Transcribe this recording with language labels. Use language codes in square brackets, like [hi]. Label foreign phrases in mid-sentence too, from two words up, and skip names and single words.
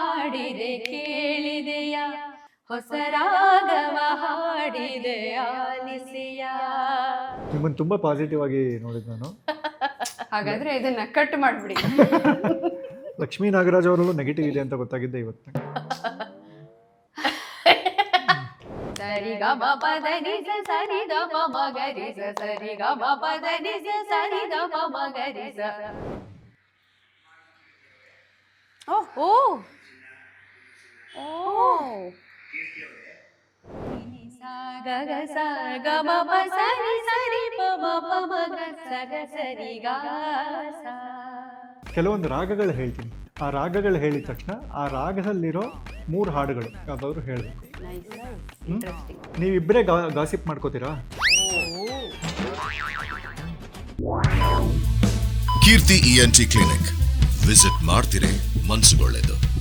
[kn] ಹಾಡಿದೆ ಕೇಳಿದೆಯ ಹೊಸ ರಾಗವ ಹಾಡಿದೆ ಆಲಿಸಿಯ. ನಿಮ್ಮನ್ನು ತುಂಬಾ ಪಾಸಿಟಿವ್ ಆಗಿ ನೋಡಿದ್ ನಾನು. ಹಾಗಾದ್ರೆ ಇದನ್ನ ಕಟ್ ಮಾಡ್ಬಿಡಿ. ಲಕ್ಷ್ಮೀ ನಾಗರಾಜ್ ಅವರಲ್ಲೂ ನೆಗೆಟಿವ್ ಇದೆ ಅಂತ ಗೊತ್ತಾಗಿದ್ದೆ ಇವತ್ತು. ಸರಿ ಗ ಮ ಪದ ನಿ ಸ ಸರಿ ದ ಪ ಮ ಗ ರಿ ಸ ಸರಿ ಗ ಮ ಪದ ನಿ ಸ ಸರಿ ದ ಪ ಮ ಗ ರಿ ಸ. ಓ ಗ ಗ ಸ ಗ ಮ ಪ ಸರಿ ಸರಿ ಪ ಮ ಪ ಮ ಗ ಸ ಗ ಸರಿ ಗ ಸ. ಕೆಲವೊಂದು ರಾಗಗಳು ಹೇಳ್ತೀನಿ, ಆ ರಾಗಗಳು ಹೇಳಿದ ತಕ್ಷಣ ಆ ರಾಗದಲ್ಲಿರೋ 3 ಹಾಡುಗಳು ಯಾವ್ದಾದ್ರು ಹೇಳಬೇಕು. ನೀವಿಬ್ಬರೇ ಗಾಸಿಪ್ ಮಾಡ್ಕೋತೀರಾ? ಕೀರ್ತಿ ENT ಕ್ಲಿನಿಕ್ ವಿಸಿಟ್ ಮಾಡ್ತೀರಿ, ಮನಸ್ಸುಗೊಳ್ಳೆದು.